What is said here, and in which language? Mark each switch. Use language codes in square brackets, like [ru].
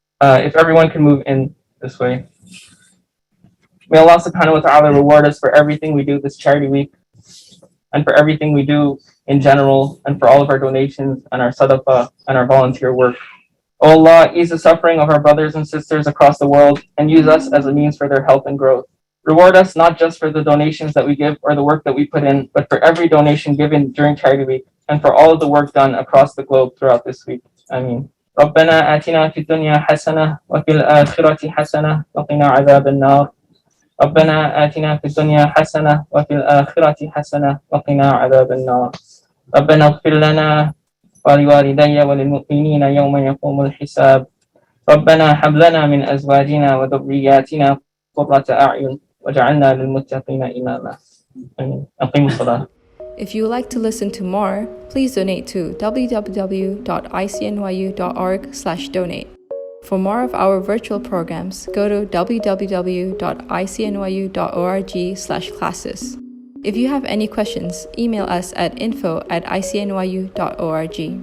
[en] If everyone can move in this way. May Allah [ar] subhanahu wa ta'ala [en] reward us for everything we do this charity week and for everything we do in general and for all of our donations and our Saddaqah and our volunteer work. O Allah, ease the suffering of our brothers and sisters across the world and use us as a means for their health and growth. Reward us not just for the donations that we give or the work that we put in, but for every donation given during Charity Week and for all of the work done across the globe throughout this week. Ameen. [ar] ربنا آتنا في الدنيا حسنة وفي الآخرة حسنة وقنا عذاب النار. ربنا آتنا في الدنيا حسنة وفي الآخرة حسنة وقنا عذاب النار. ربنا اغفر لنا ولوالدي وللمؤمنين يوم يقوم الحساب. ربنا هب لنا من أزواجنا وذرياتنا قرة أعين وجعلنا للمتقين إماما. أقيموا الصلاة. [en] If you would like to listen to more, please donate to www.icnyu.org/donate. For more of our virtual programs, go to www.icnyu.org/classes. If you have any questions, email us at info@icnyu.org.